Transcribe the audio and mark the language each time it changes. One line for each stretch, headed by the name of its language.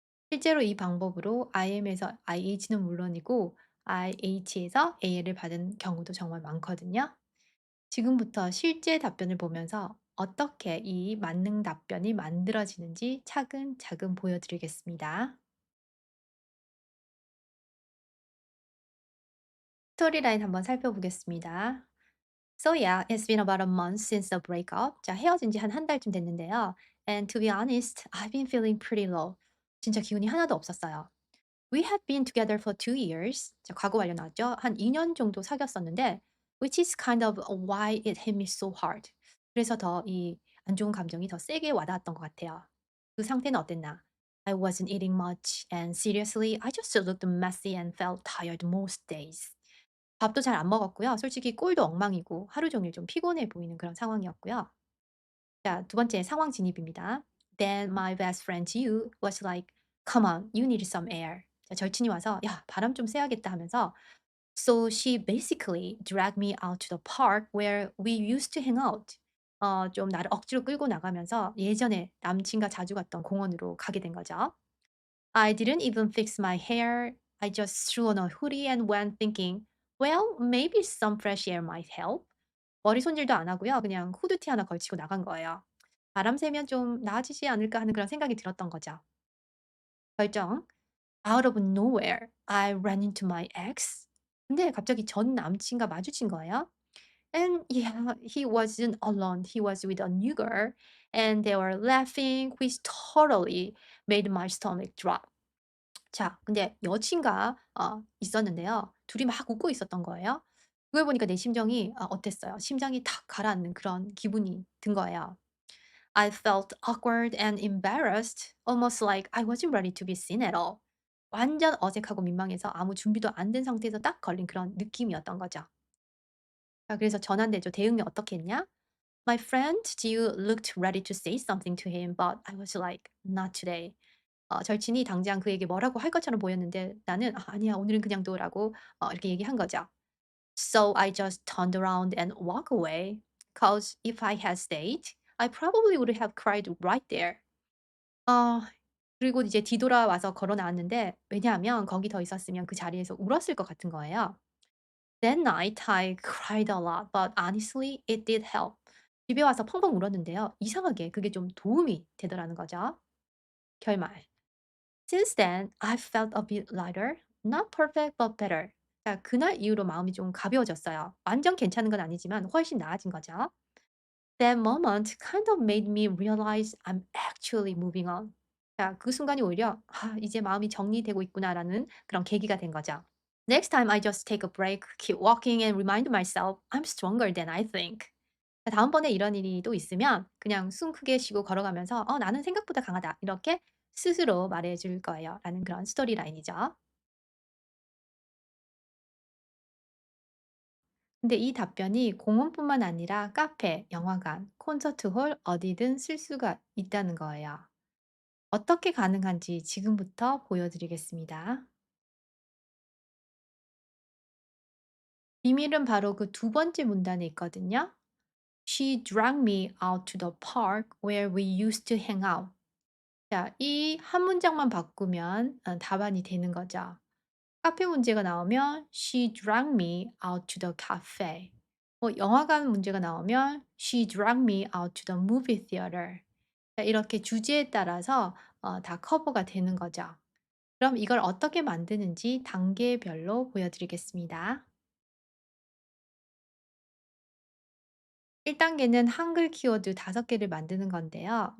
Korean: 실제로 이 방법으로 IM에서 IH는 물론이고 IH에서 AL을 받은 경우도 정말 많거든요. 지금부터 실제 답변을 보면서 어떻게 이 만능 답변이 만들어지는지 차근차근 보여드리겠습니다. 스토리라인 한번 살펴보겠습니다.
English: So yeah, it's been about a month since the breakup.
Korean: 자, 헤어진 지 한 달쯤 됐는데요.
English: And to be honest, I've been feeling pretty low.
Korean: 진짜 기운이 하나도 없었어요.
English: We had been together for 2 years.
Korean: 자, 과거 완료 나왔죠? 한 2년 정도 사귀었었는데,
English: which is kind of why it hit me so hard.
Korean: 그래서 더 이 안 좋은 감정이 더 세게 와닿았던 것 같아요. 그 상태는 어땠나?
English: I wasn't eating much, and seriously, I just looked messy and felt tired most days.
Korean: 밥도 잘 안 먹었고요. 솔직히 꼴도 엉망이고 하루 종일 좀 피곤해 보이는 그런 상황이었고요. 자, 두 번째 상황 진입입니다.
English: Then my best friend Yu was like, "Come on, you need some air."
Korean: 자, 절친이 와서 "야, 바람 좀 쐬야겠다." 하면서
English: So she basically dragged me out to the park where we used to hang out.
Korean: 좀 나를 억지로 끌고 나가면서 예전에 남친과 자주 갔던 공원으로 가게 된 거죠.
English: I didn't even fix my hair. I just threw on a hoodie and went thinking, well, maybe some fresh air might help.
Korean: 머리 손질도 안 하고요. 그냥 후드티 하나 걸치고 나간 거예요. 바람 쐬면 좀 나아지지 않을까 하는 그런 생각이 들었던 거죠. 결정.
English: Out of nowhere, I ran into my ex.
Korean: 근데 갑자기 전 남친과 마주친 거예요.
English: And yeah, he wasn't alone. He was with a new girl. And they were laughing, which totally made my stomach drop.
Korean: 자, 근데 여친과 있었는데요. 둘이 막 웃고 있었던 거예요. 그걸 보니까 내 심정이 어땠어요? 심장이 탁 가라앉는 그런 기분이 든 거예요.
English: I felt awkward and embarrassed, almost like I wasn't ready to be seen at all.
Korean: 완전 어색하고 민망해서 아무 준비도 안 된 상태에서 딱 걸린 그런 느낌이었던 거죠. 자, 그래서 전환되죠. 대응이 어떻게 했냐?
English: My friend Jiu looked ready to say something to him, but I was like, not today.
Korean: 절친이 당장 그에게 뭐라고 할 것처럼 보였는데 나는 "아 아니야. 오늘은 그냥 둬."라고 이렇게 얘기한 거죠.
English: So I just turned around and walked away. Cause if I had stayed, I probably would have cried right there.
Korean: 어 그리고 이제 뒤돌아와서 걸어 나왔는데 왜냐하면 거기 더 있었으면 그 자리에서 울었을 것 같은 거예요.
English: That night I cried a lot, but honestly it did help.
Korean: 집에 와서 펑펑 울었는데요. 이상하게 그게 좀 도움이 되더라는 거죠. 결말.
English: Since then, I've felt a bit lighter. Not perfect, but better.
Korean: 자, 그날 이후로 마음이 좀 가벼워졌어요. 완전 괜찮은 건 아니지만 훨씬 나아진 거죠.
English: That moment kind of made me realize I'm actually moving on.
Korean: 자, 그 순간이 오히려 '아 이제 마음이 정리되고 있구나.'라는 그런 계기가 된 거죠.
English: Next time I just take a break, keep walking and remind myself I'm stronger than I think.
Korean: 자, 다음번에 이런 일이 또 있으면 그냥 숨 크게 쉬고 걸어가면서 나는 생각보다 강하다.' 이렇게 스스로 말해 줄 거예요. 라는 그런 스토리 라인이죠. 근데 이 답변이 공원뿐만 아니라 카페, 영화관, 콘서트홀 어디든 쓸 수가 있다는 거예요. 어떻게 가능한지 지금부터 보여드리겠습니다. 비밀은 바로 그 두 번째 문단에 있거든요.
English: She dragged me out to the park where we used to hang out.
Korean: 자, 이 한 문장만 바꾸면 답안이 되는 거죠. 카페 문제가 나오면
English: She dragged me out to the cafe.
Korean: 뭐 영화관 문제가 나오면
English: She dragged me out to the movie theater.
Korean: 자, 이렇게 주제에 따라서 다 커버가 되는 거죠. 그럼 이걸 어떻게 만드는지 단계별로 보여드리겠습니다. 1단계는 한글 키워드 5개를 만드는 건데요.